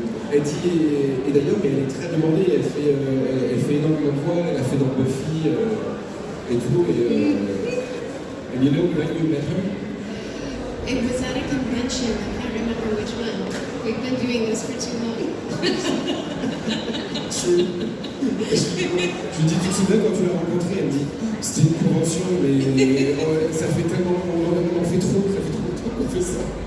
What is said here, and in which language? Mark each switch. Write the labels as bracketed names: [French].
[French] Elle dit, et d'ailleurs, mais elle est très demandée, elle fait énormément de voix, elle a fait dans Buffy et tout, [English] and you know when you met her? It was at a convention, I can't remember which one. We've been doing this for too long. [French] Je lui dis, tu te souviens quand tu l'as rencontrée? Elle me dit, c'était une convention, mais ça fait tellement, on en fait trop, ça fait trop longtemps qu'on fait ça.